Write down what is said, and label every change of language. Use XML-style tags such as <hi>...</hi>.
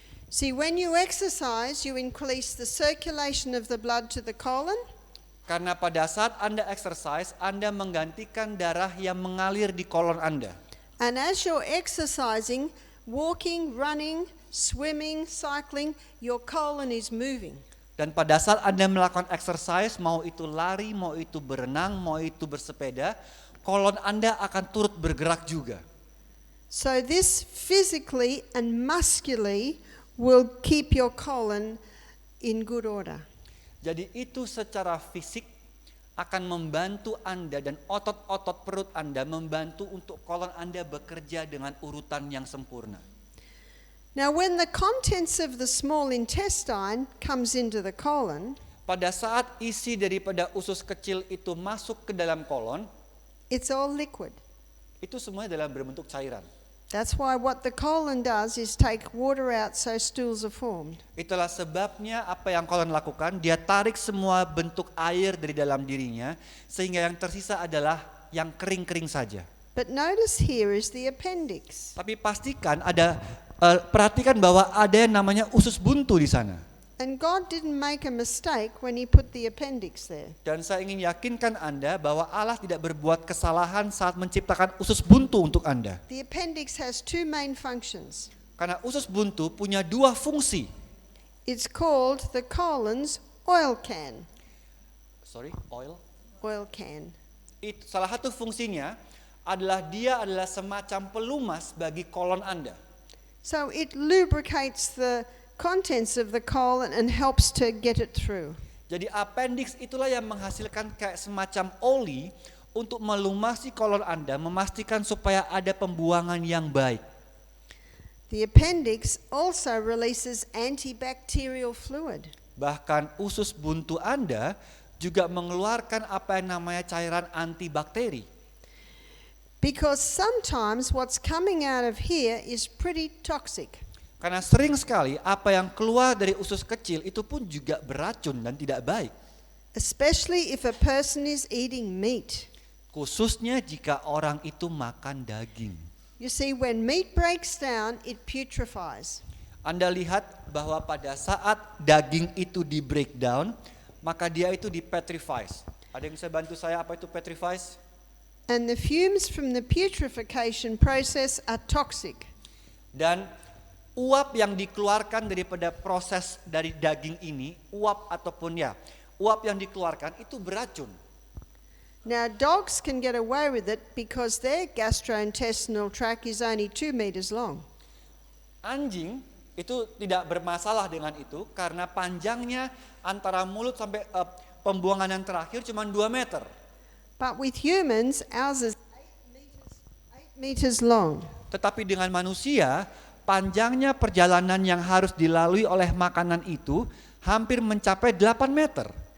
<en>See, when you exercise, you increase the circulation of the blood to the colon,</en> <id>Karena pada saat Anda exercise, Anda menggantikan darah yang mengalir di kolon Anda.</id> <en>and as you're exercising, walking, running, swimming, cycling, your colon is moving.</en> <id>Dan pada saat Anda melakukan exercise, mau itu lari, mau itu berenang, mau itu bersepeda, kolon Anda akan turut bergerak juga.</id> <en>So this physically and muscularly will keep your colon in good order.</en> <id>Jadi itu secara fisik akan membantu Anda dan otot-otot perut Anda membantu untuk kolon Anda bekerja dengan urutan yang sempurna.</id> <en>Now when the contents of the small intestine comes into the colon,</en> <id>Pada saat isi daripada usus kecil itu masuk ke dalam kolon,</id> <en>it's all liquid.</en> <id>itu semuanya dalam berbentuk cairan.</id> <en>That's why what the colon does is take water out so stools are formed.</en> <id>Itulah sebabnya apa yang kolon lakukan, dia tarik semua bentuk air dari dalam dirinya, sehingga yang tersisa adalah yang kering-kering saja.</id> <en>But notice here is the appendix.</en> <id>Tapi pastikan perhatikan bahwa ada yang namanya usus buntu di sana.</id> <en>And God didn't make a mistake when he put the appendix there.</en> <id>Dan saya ingin yakinkan Anda bahwa Allah tidak berbuat kesalahan saat menciptakan usus buntu untuk Anda.</id> <en>The appendix has two main functions.</en> <id>Karena usus buntu punya dua fungsi.</id> <en>It's called the colon's oil can. Oil can.</en> <id>Salah satu fungsinya adalah dia adalah semacam pelumas bagi kolon Anda.</id> <en>So it lubricates the contents of the colon and helps to get it through.</en> <id>Jadi appendix itulah yang menghasilkan kayak semacam oli untuk melumasi kolon Anda, memastikan supaya ada pembuangan yang baik.</id> <en>The appendix also releases antibacterial fluid.</en> <id>Bahkan usus buntu Anda juga mengeluarkan apa yang namanya cairan antibakteri.</id> <en>Because sometimes what's coming out of here is pretty toxic.</en> <id>Karena sering sekali apa yang keluar dari usus kecil itu pun juga beracun dan tidak baik.</id> <en>Especially if a person is eating meat.</en> <id>Khususnya jika orang itu makan daging.</id> <en>You see, when meat breaks down, it putrefies.</en> <id>Anda lihat bahwa pada saat daging itu di breakdown, maka dia itu dipetrifies. Ada yang bisa bantu saya apa itu petrifies?</id> <en>And the fumes from the putrefaction process are toxic.</en> <id>Dan uap yang dikeluarkan daripada proses dari daging ini, uap yang dikeluarkan itu beracun.</id> <en>Now dogs can get away with it because their gastrointestinal tract is only 2 meters long.</en> <id>Anjing itu tidak bermasalah dengan itu karena panjangnya antara mulut sampai pembuangan yang terakhir cuma 2 meter.</id> <en>But with humans, ours is 8 meters long.</en> <id>Tetapi dengan manusia, panjangnya perjalanan yang harus dilalui oleh makanan itu hampir mencapai 8 meter.</id>